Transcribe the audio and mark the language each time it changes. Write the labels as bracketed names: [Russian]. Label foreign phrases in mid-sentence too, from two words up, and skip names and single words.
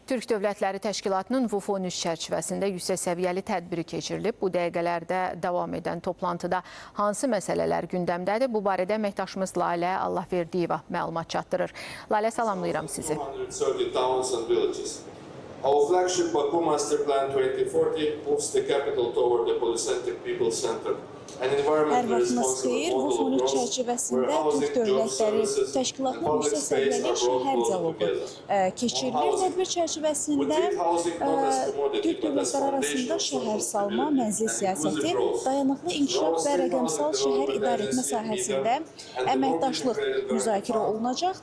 [Azerbaijani] Türk Dövlətləri Təşkilatının VUFO-13 çərçivəsində yüksək səviyyəli tədbiri keçirilib. Bu dəqiqələrdə davam edən toplantıda hansı məsələlər gündəmdədir? Bu barədə əməkdaşımız Lalə Allahverdiyeva məlumat çatdırır. Lalə, salamlayıram sizi. [English] Our flagship Baku Master Plan 2040 moves the capital toward the polycentric people center. [Azerbaijani] Hər vaxtınız xeyir, VUFO-13 çərçivəsində Türk Dövlətləri Təşkilatının yüksək səviyyəli şəhər dialoqu keçirilir. Tədbir çərçivəsində Türk dövlətləri arasında şəhər salma, mənzil siyasəti, dayanıqlı inkişaf və rəqəmsal şəhər idarəetmə sahəsində əməkdaşlıq müzakirə olunacaq.